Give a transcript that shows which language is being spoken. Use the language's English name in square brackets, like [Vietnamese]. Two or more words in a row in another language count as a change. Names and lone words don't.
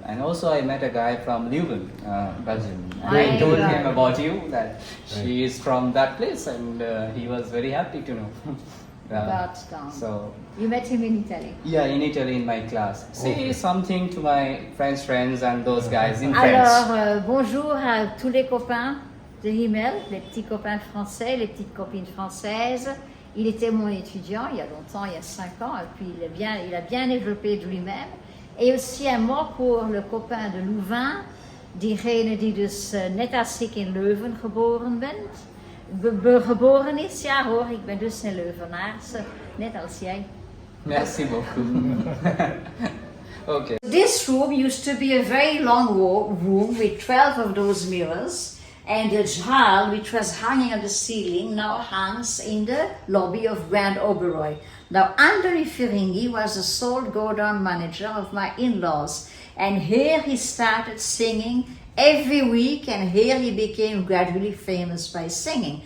[English] And also I met a guy from Leuven, Belgium. And Right. I told him about you, that she is from that place, and he was very happy to know. But So, you met him in Italy. yeah, in Italy in my class. Say something to my French friends and those guys in French. [French] Alors, bonjour à tous les copains de Himmel, les petits copains français, les petites copines françaises. Il était mon étudiant il y a longtemps, il y a 5 ans, et puis il a bien développé de lui-même. Et aussi un mot pour le copain de Louvain, [Dutch] diegene die dus net als ik in Leuven geboren is. Ja hoor, ik ben dus een Leuvenaarse, net als jij. [French] Merci beaucoup. [English] Okay. This room used to be a very long room with 12 of those mirrors, and the jal, which was hanging on the ceiling, now hangs in the lobby of Grand Oberoi. Now, Anthony Feringhi was the sole go-down manager of my in-laws, and here he started singing every week, and here he became gradually famous by singing.